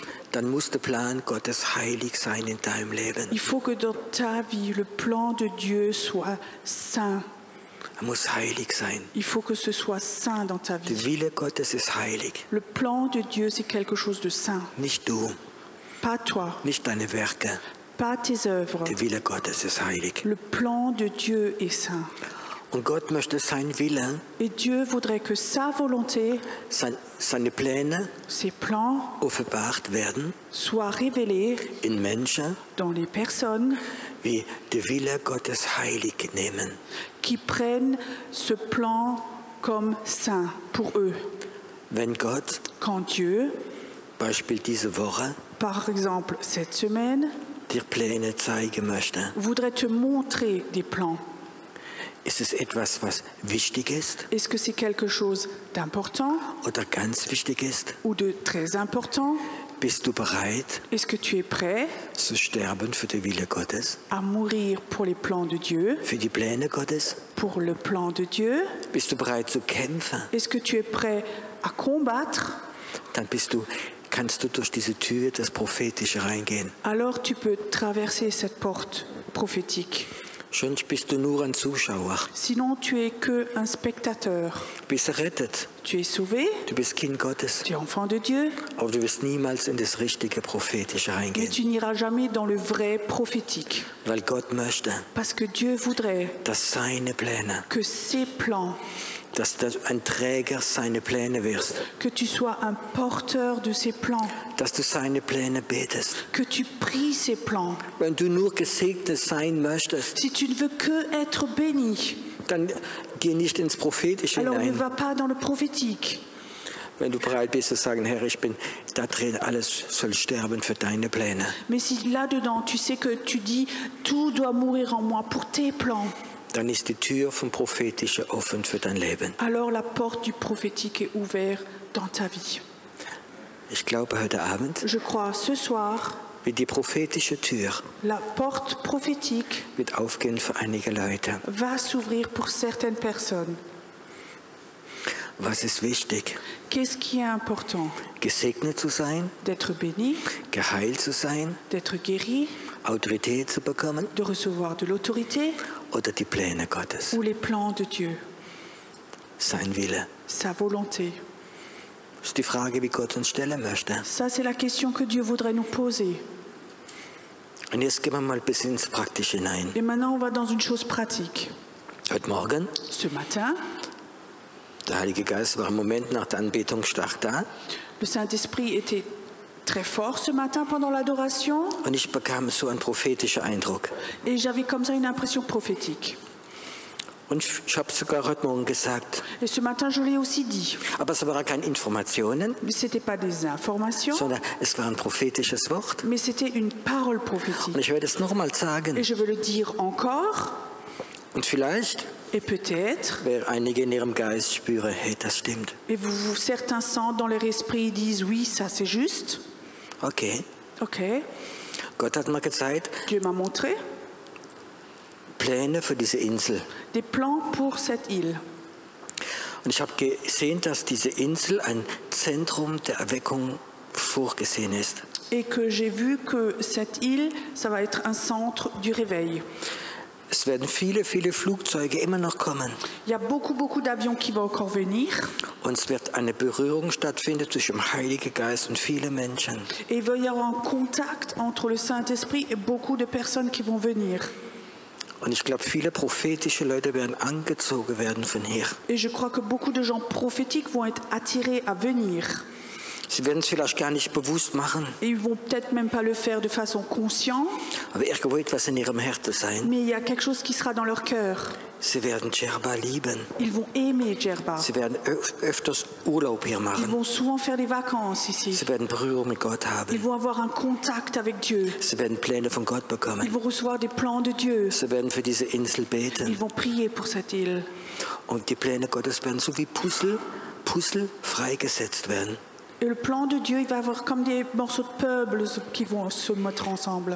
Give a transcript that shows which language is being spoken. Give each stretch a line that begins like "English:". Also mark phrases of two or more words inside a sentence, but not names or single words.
German: dann muss der Plan Gottes heilig sein in deinem Leben.
French: il faut que dans ta vie, le plan de Dieu soit saint.
German: Er muss heilig sein.
French: Il faut que ce soit saint dans ta
German: Der
French: vie.
German: Wille Gottes ist heilig.
French: Le plan de Dieu, c'est quelque chose de saint.
German: Nicht du,
French: Pas toi,
German: nicht deine Werke.
French: pas tes œuvres.
German: Der Wille Gottes ist heilig.
French: Le plan de Dieu est saint.
German: Und Gott möchte sein Wille,
French: Et Dieu voudrait que sa volonté,
German: seine Pläne
French: ses plans,
German: offenbart werden
French: soient révélés
German: in Menschen,
French: dans les personnes
German: wie der Wille Gottes heilig nehmen.
French: qui prennent ce plan comme saint pour eux.
German: Wenn Gott,
French: Quand Dieu,
German: Beispiel diese Woche,
French: par exemple cette semaine,
German: dir Pläne zeigen möchte,
French: voudrait te montrer des plans,
German: ist es etwas, was wichtig ist
French: est-ce que c'est quelque chose d'important
German: oder ganz wichtig ist?
French: ou de très important?
German: Bist du bereit
French: Est-ce que tu es prêt
German: zu sterben für den Wille Gottes,
French: à mourir pour les plans de Dieu,
German: für die Pläne Gottes?
French: pour le plan de Dieu?
German: Bist du bereit zu kämpfen?
French: Est-ce que tu es prêt à combattre?
German: Dann kannst du durch diese Tür das Prophetische reingehen.
French: Alors tu peux traverser cette porte prophétique.
German: Sonst bist du nur ein Zuschauer.
French: Sinon, tu es que un spectateur.
German: Du bist errettet.
French: Tu es sauvé,
German: Du bist Kind Gottes.
French: tu es enfant de Dieu,
German: Aber du wirst niemals in das richtige Prophetische
French: mais
German: reingehen.
French: tu n'iras jamais dans le vrai prophétique.
German: Weil Gott möchte,
French: Parce que Dieu voudrait
German: dass seine Pläne,
French: que ses plans,
German: dass du ein Träger seiner Pläne wirst.
French: que tu sois un porteur de ses plans,
German: Dass du seine Pläne betest.
French: que tu pries ses plans.
German: Wenn du nur gesegnet sein möchtest,
French: Si tu ne veux que être béni,
German: dann geh nicht ins Prophetische
French: alors ne
German: hinein.
French: va pas dans le prophétique.
German: Wenn du bereit bist zu sagen, Herr, ich bin da drin, alles soll sterben für deine Pläne.
French: Mais si là-dedans, tu sais que tu dis, tout doit mourir en moi pour tes plans,
German: Dann ist die Tür vom Prophetischen offen für dein Leben.
French: alors la porte du prophétique est ouverte dans ta vie.
German: Ich glaube, heute Abend
French: Je crois, ce soir,
German: wird die prophetische Tür
French: la porte prophétique
German: wird aufgehen für einige Leute.
French: va s'ouvrir pour certaines personnes.
German: Was ist wichtig?
French: Qu'est-ce qui est important?
German: Gesegnet zu sein,
French: D'être béni,
German: geheilt zu sein,
French: d'être guéri,
German: Autorität zu bekommen
French: de recevoir de l'autorité
German: oder die Pläne Gottes,
French: ou les plans de Dieu,
German: sein Wille.
French: sa volonté.
German: Das ist die Frage, wie Gott uns stellen möchte.
French: Ça, c'est la question que Dieu voudrait nous poser.
German: Und jetzt gehen wir mal bis ins Praktische hinein.
French: Et maintenant, on va dans une chose pratique.
German: Heute Morgen,
French: Ce matin,
German: der Heilige Geist war im Moment nach der Anbetung stark da.
French: le Saint-Esprit était très fort ce matin pendant l'adoration.
German: Und ich bekam so einen prophetischen Eindruck.
French: Et j'avais comme ça une impression prophétique.
German: Und ich habe sogar heute Morgen gesagt,
French: Et ce matin, je l'ai aussi dit.
German: aber es waren keine Informationen,
French: Mais ce n'était pas des informations,
German: sondern es war ein prophetisches Wort.
French: mais c'était une parole prophétique.
German: Und ich werde es nochmal sagen.
French: Et je veux le dire encore.
German: Und vielleicht,
French: Et peut-être,
German: wer einige in ihrem Geist spüren, hey, das stimmt.
French: et certains sentent dans leur esprit, disent oui, ça c'est juste.
German: Okay.
French: Ok,
German: Gott hat mir gezeigt,
French: Dieu m'a montré
German: Pläne für diese Insel.
French: des plans pour cette île.
German: Und ich habe gesehen, dass diese Insel ein Zentrum der Erweckung vorgesehen ist.
French: Et que j'ai vu que cette île, ça va être un centre du réveil.
German: Es werden viele, viele Flugzeuge immer noch kommen.
French: Il y a beaucoup d'avions qui vont encore venir.
German: Und es wird eine Berührung stattfinden zwischen dem Heiligen Geist und vielen Menschen.
French: Et il va y avoir un contact entre le Saint-Esprit et beaucoup de personnes qui vont venir.
German: Und ich glaube, viele prophetische Leute werden angezogen werden von hier.
French: Et je crois que beaucoup de gens prophétiques vont être attirés à venir.
German: Sie werden es vielleicht gar nicht bewusst machen,
French: Et ils vont peut-être même pas le faire de façon consciente,
German: aber irgendwo etwas in ihrem Herzen sein.
French: mais il y a quelque chose qui sera dans leur cœur.
German: Sie werden Djerba lieben.
French: Ils vont aimer Djerba.
German: Sie werden öfters Urlaub hier
French: Ils
German: machen.
French: vont souvent faire des vacances ici.
German: Sie werden Berührung mit Gott
French: Ils
German: haben.
French: vont avoir un contact avec Dieu.
German: Sie werden Pläne von Gott
French: Ils
German: bekommen.
French: vont recevoir des plans de Dieu.
German: Sie werden für diese Insel
French: Ils
German: beten.
French: vont prier pour cette île.
German: Und die Pläne Gottes werden so wie Puzzle freigesetzt werden.
French: Et le plan de Dieu, il va avoir comme des morceaux de puzzle qui vont se mettre ensemble.